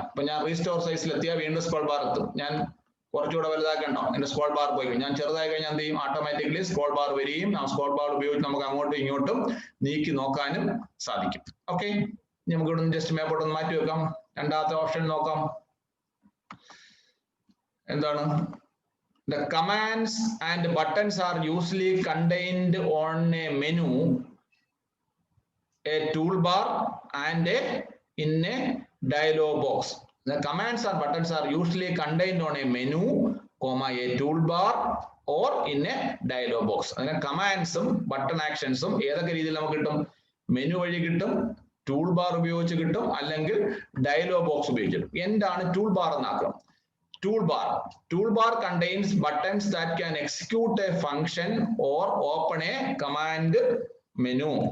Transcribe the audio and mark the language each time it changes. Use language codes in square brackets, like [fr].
[ml] ഇപ്പൊ ഞാൻ റീസ്റ്റോർ സൈസിൽ എത്തിയാൽ വീണ്ടും സ്ക്രോൾ ബാർ എത്തും. ഞാൻ കുറച്ചുകൂടെ വലുതാക്കണ്ടോ, എന്റെ സ്ക്രോൾ ബാർ പോയി ഞാൻ ചെറുതായി കഴിഞ്ഞാൽ എന്ത് ചെയ്യും? ഓട്ടോമാറ്റിക്കലി സ്ക്രോൾ ബാർ വരികയും ആ സ്ക്രോൾ ബാർ ഉപയോഗിച്ച് നമുക്ക് അങ്ങോട്ടും ഇങ്ങോട്ടും നീക്കി നോക്കാനും സാധിക്കും. ഓക്കെ, നമുക്ക് ഇവിടെ നിന്ന് ജസ്റ്റ് മേപ്പോട്ട് ഒന്ന് മാറ്റി വെക്കാം. രണ്ടാമത്തെ ഓപ്ഷൻ നോക്കാം. എന്താണ്? [en] The commands and buttons are usually contained on a menu, a toolbar and in a dialog box. The commands and buttons are usually contained on a menu, a toolbar or in a dialog box. [ml] അങ്ങനെ കമാൻഡ്സും button ആക്ഷൻസും ഏതൊക്കെ രീതിയിൽ നമുക്ക് കിട്ടും? Menu വഴി കിട്ടും, tool bar ഉപയോഗിച്ച് കിട്ടും, അല്ലെങ്കിൽ ഡയലോഗ് ബോക്സ് ഉപയോഗിച്ചിട്ടും. എന്താണ് tool bar എന്നാക്കണം? [en] Tool bar contains buttons that can execute a function or open a command menu.